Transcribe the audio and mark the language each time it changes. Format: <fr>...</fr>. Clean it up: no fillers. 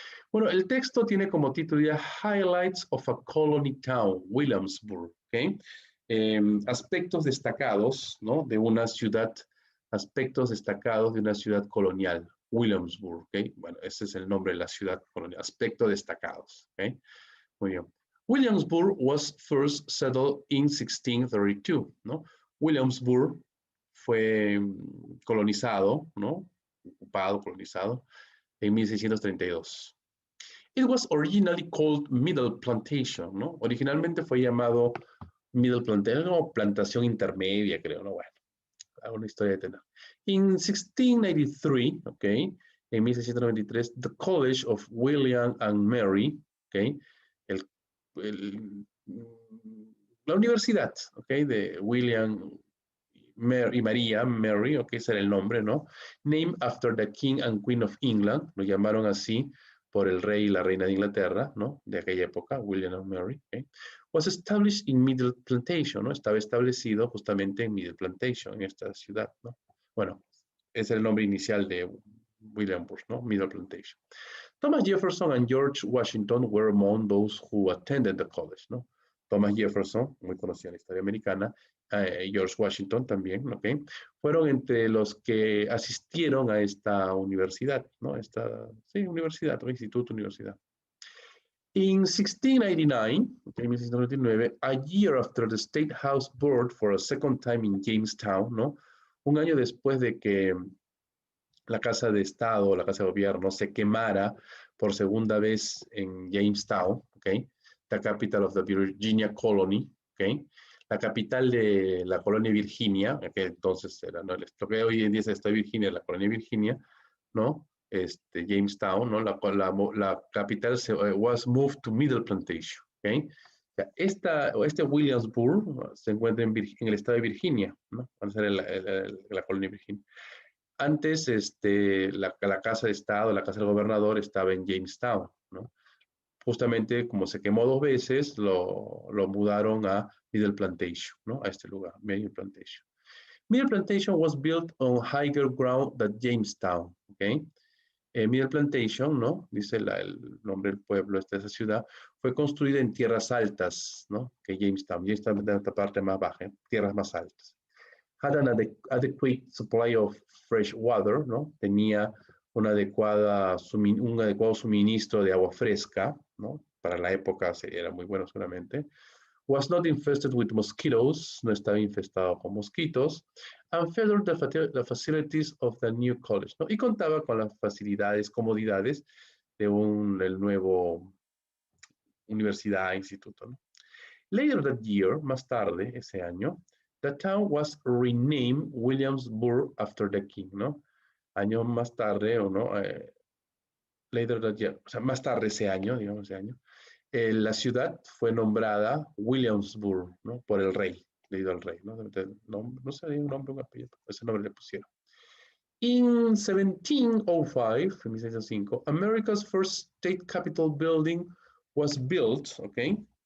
<es>Bueno, el texto tiene como título ya Highlights of a Colony Town, Williamsburg, ¿ok? Aspectos destacados, ¿no? De una ciudad, aspectos destacados de una ciudad colonial, Williamsburg, ¿ok? Bueno, ese es el nombre de la ciudad colonial, aspectos destacados, ¿ok? Muy bien.</es> <en>Williamsburg was first settled in 1632, ¿no?</en> <es>Williamsburg fue colonizado, ¿no? Ocupado, colonizado, en 1632.</es> <en>It was originally called Middle Plantation, ¿no?</en> <es>Originalmente fue llamado Middle Plantation o plantación intermedia, creo, ¿no? Bueno, alguna historia de tener.</es> <en>In 1693, ¿ok?</en> <es>En 1693,</es> <en>the College of William and Mary, ¿ok?</en> <es>El, el, la universidad, ¿ok? De William y María, Mary, ¿ok? Ese era el nombre, ¿no?</es> <en>Named after the King and Queen of England,</en> <es>lo llamaron así por el rey y la reina de Inglaterra, ¿no? De aquella época, William and Mary, ¿ok?</es> <en>Was established in</en> <es>Middle Plantation, ¿no? Estaba establecido justamente en Middle Plantation, en esta ciudad, ¿no? Bueno, es el nombre inicial de Williamsburg, ¿no? Middle Plantation.</es> <en>Thomas Jefferson and George Washington were among those who attended the college, ¿no?</en> <es>Thomas Jefferson, muy conocido en la historia americana, George Washington también, ¿ok? Fueron entre los que asistieron a esta universidad, ¿no? Sí, universidad, o instituto, universidad.</es> <en>In 1699, okay, 1699, a year after the State House burned for a second time in Jamestown, ¿no?</en> <es>Un año después de que la Casa de Estado, la Casa de Gobierno, se quemara por segunda vez en Jamestown, ¿ok?</es> <en>The capital of the Virginia Colony,</en> <es>¿ok? La capital de la colonia Virginia, que entonces era, ¿no? Lo que hoy en día es el estado de Virginia, la colonia Virginia, ¿no? Jamestown, ¿no? La capital</es> <en>was moved to Middle Plantation, ¿ok?</en> <es>Este Williamsburg se encuentra en el estado de Virginia, ¿no? Va a ser la colonia Virginia. Antes, la Casa de Estado, la Casa del Gobernador estaba en Jamestown, ¿no? Justamente como se quemó dos veces, lo mudaron a Middle Plantation, ¿no? A este lugar, Middle Plantation.</es> <en>Middle Plantation was built on higher ground than Jamestown, ¿ok?</en> <es>Middle Plantation, ¿no? Dice el nombre del pueblo, de esa ciudad, fue construida en tierras altas, ¿no? Que Jamestown. Jamestown es la parte más baja, tierras más altas.</es> <en>Had an adequate supply of fresh water,</en> <es>¿no? Tenía un adecuado suministro de agua fresca, ¿no? Para la época era muy bueno seguramente.</es> <en>Was not infested with mosquitoes,</en> <es>no estaba infestado con mosquitos,</es> <en>and furthered the facilities of the new college,</en> <es>¿no? Y contaba con las facilidades, comodidades del nuevo universidad, instituto, ¿no?</es> <en>Later that year,</en> <es>más tarde, ese año,</es> <en>the town was renamed Williamsburg after the king, ¿no?</en> <es>Años más tarde, o no,</es> <en>later that year,</en> <es>o sea, más tarde ese año, digamos ese año, la ciudad fue nombrada Williamsburg, ¿no? Por el rey, debido al rey, ¿no? No sé, un nombre, un apellido, ese nombre le pusieron.</es> <en>In 1705,</en> <es>en 1705,</es> <en>America's first state capitol building was built, okay?</en>